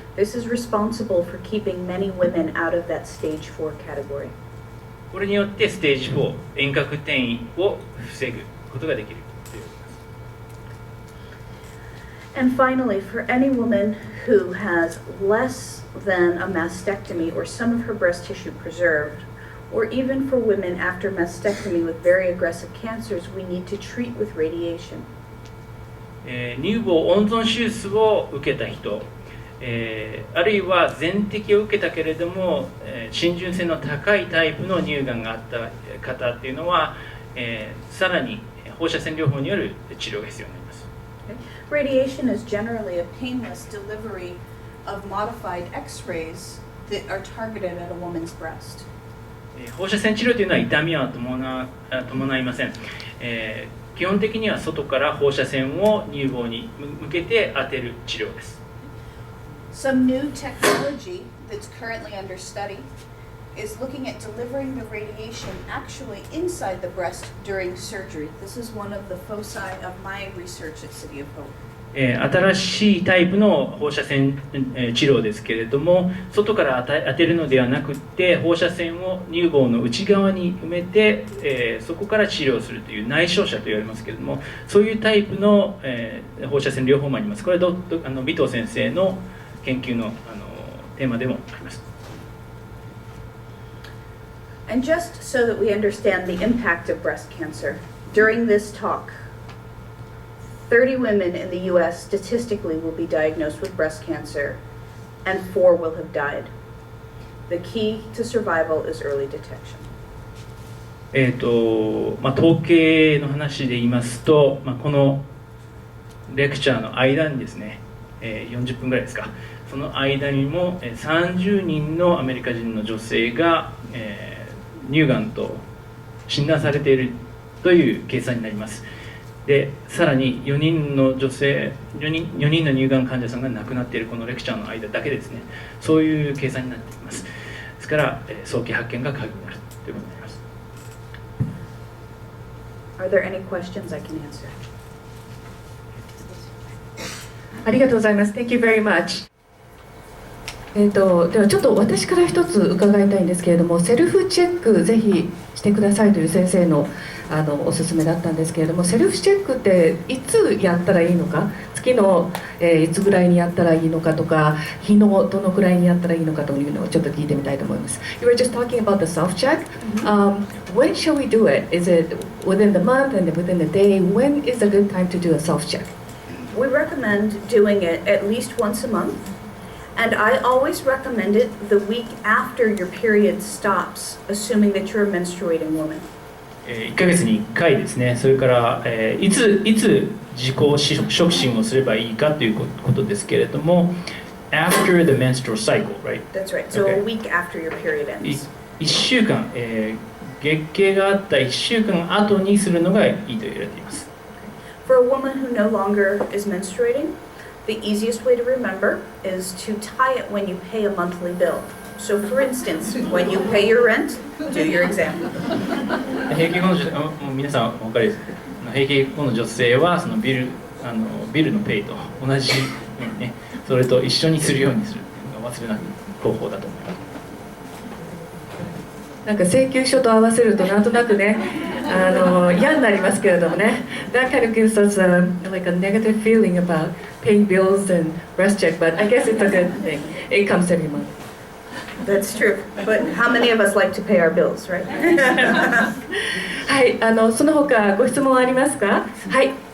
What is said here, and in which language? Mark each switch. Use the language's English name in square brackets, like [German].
[English] This is responsible for keeping many women out of that stage 4 category. [Japanese] これによってステージ4、遠隔転移を防ぐことができるということです。 [English] And finally, for any woman who has less than a mastectomy or some of her breast tissue preserved, or even for women after mastectomy with very aggressive cancers, we need to treat with radiation. [Japanese] 乳房温存手術を受けた人、あるいは全摘を受けたけれども、浸潤性の高いタイプの乳がんがあった方っていうのは、さらに放射線療法による治療が必要になります。 [English] Radiation is generally a painless delivery of modified X-rays that are targeted at a woman's breast. [Japanese] 放射線治療というのは痛みは伴いません。基本的には外から放射線を乳房に向けて当てる治療です。 [English] Some new technology that's currently under study is looking at delivering the radiation actually inside the breast during surgery. This is one of the foci of my research at City of Hope. [Japanese] 新しいタイプの放射線治療ですけれども、外から当てるのではなくて、放射線を乳房の内側に埋めて、そこから治療するという内照射と言われますけれども、そういうタイプの、放射線療法もあります。これは尾藤先生の研究のテーマでもあります。 [English] And just so that we understand the impact of breast cancer, during this talk, 30 women in the US statistically will be diagnosed with breast cancer, and 4 will have died. The key to survival is early detection. [Japanese] 統計の話で言いますと、このレクチャーの間にですね、40分ぐらいですか、その間にも30人のアメリカ人の女性が、乳がんと診断されているという計算になります。でさらに4人の乳がん患者さんが亡くなっているこのレクチャーの間だけですね、そういう計算になっています。ですから、早期発見が鍵になるということになります。 [English] Are there any questions I can answer? [Japanese] ありがとうございます。 [English] Thank you very much. [Japanese] ではちょっと私から一つ伺いたいんですけれども、セルフチェックぜひしてくださいという先生のおすすめだったんですけれども、セルフチェックっていつやったらいいのか、月の、いつぐらいにやったらいいのかとか、日のどのくらいにやったらいいのかというのをちょっと聞いてみたいと思います。 [English] You were just talking about the self-check. When shall we do it? Is it within the month and within the day? When is a good time to do a self-check? We recommend doing it at least once a month, and I always recommend it the week after your period stops, assuming that you're a menstruating woman. [Japanese] 1ヶ月に1回ですね。それから、いつ自己触診をすればいいかということですけれども、 [English] after the menstrual cycle, right? That's right. So a week after your period ends. [Japanese] 1週間、月経があった1週間後にするのがいいと言われています。 [English] For a woman who no longer is menstruating, the easiest way to remember is to tie it when you pay a monthly bill. So for instance, when you pay your rent, do your exam. [Japanese] 閉経後のもう皆さんお分かりです。閉経後の女性はそのビルのペイと同じようにね、それと一緒にするようにするっていうのが忘れない方法だと思います。なんか請求書と合わせるとなんとなくね、嫌になりますけれどもね。 [English] That kind of gives us like a negative feeling about paying bills and breast check, but I guess it's a good thing. It comes every month. That's true. But how many of us like to pay our bills, right? [Japanese] はい、その他ご質問ありますか？はい。